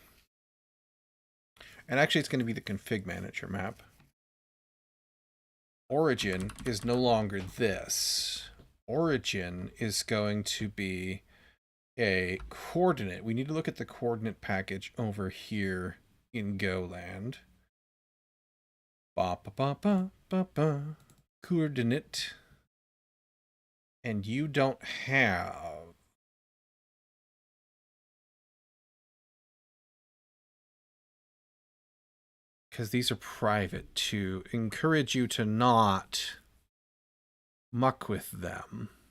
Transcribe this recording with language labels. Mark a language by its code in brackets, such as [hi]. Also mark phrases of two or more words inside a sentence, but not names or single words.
[en] And actually, it's going to be the config manager map. Origin is no longer this. Origin is going to be a coordinate. We need to look at the coordinate package over here in GoLand. Ba ba ba ba ba ba. Coordinate. And you don't have... because these are private, to encourage you to not muck with them.